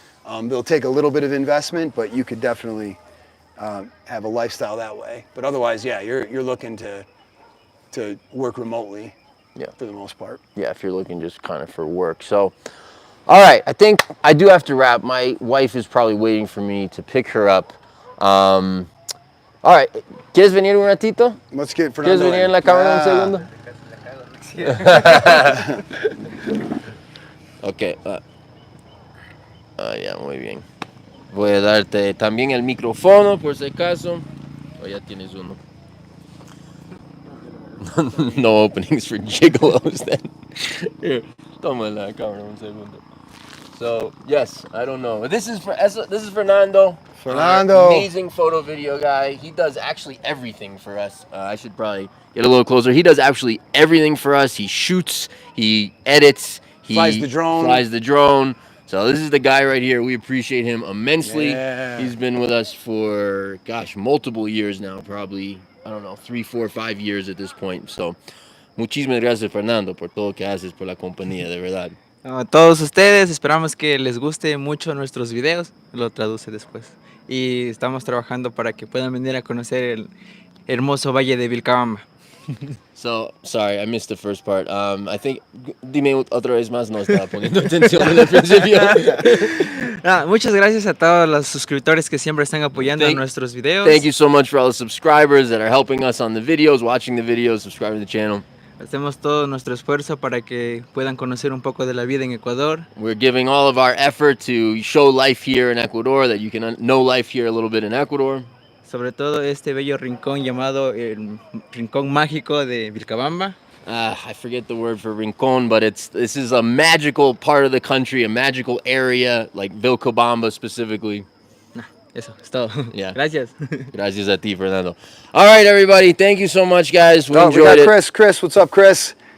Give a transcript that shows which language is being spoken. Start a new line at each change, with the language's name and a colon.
English: They'll take a little bit of investment, but you could definitely have a lifestyle that way. But otherwise, you're looking to work remotely for the most part. Yeah, if you're looking just kind of for work. So, all right, I think I do have to wrap. My wife is probably waiting for me to pick her up. All right,
Spanish: ¿quieres venir un ratito?
English: Let's get Fernando.
Spanish: ¿Quieres venir en la cámara un segundo?
English: Ok.
Spanish: Ya, muy bien. Voy a darte también el micrófono por si acaso. O ya tienes uno.
English: No openings for gigolos then. Here,
Spanish: toma la cámara un segundo.
English: So, yes, I don't know. This is Fernando. Fernando. Amazing photo video guy. He does actually everything for us. I should probably get a little closer. He does actually everything for us. He shoots, he edits, he flies the drone. So this is the guy right here. We appreciate him immensely. Yeah. He's been with us for, multiple years now. Probably, 3, 4, 5 years at this point.
Spanish: So, muchísimas gracias, Fernando, por todo que haces por la compañía, de verdad. A todos ustedes, esperamos que les guste mucho nuestros videos, lo traduce después. Y estamos trabajando para que puedan venir a conocer el hermoso valle de Vilcabamba.
English: So, sorry, I missed the first part. I think,
Spanish: dime otra vez más, no estaba poniendo atención en el principio. Muchas gracias a todos los suscriptores que siempre están apoyando nuestros videos.
English: Thank you so much for all the subscribers that are helping us on the videos, watching the videos, subscribing to the channel.
Spanish: Hacemos todo nuestro esfuerzo para que puedan conocer un poco de la vida en Ecuador.
English: We're giving all of our effort to show life here in Ecuador, that you can know life here a little bit in Ecuador.
Spanish: Sobre todo este bello rincón llamado el Rincón Mágico de Vilcabamba.
English: I forget the word for Rincon, but this is a magical part of the country, a magical area, like Vilcabamba specifically.
Spanish: Eso es todo.
English: Yeah.
Spanish: Gracias. Gracias a ti,
English: Fernando. All right, everybody. Thank you so much, guys. We Oh, we got enjoyed it. Chris. Chris, what's up, Chris?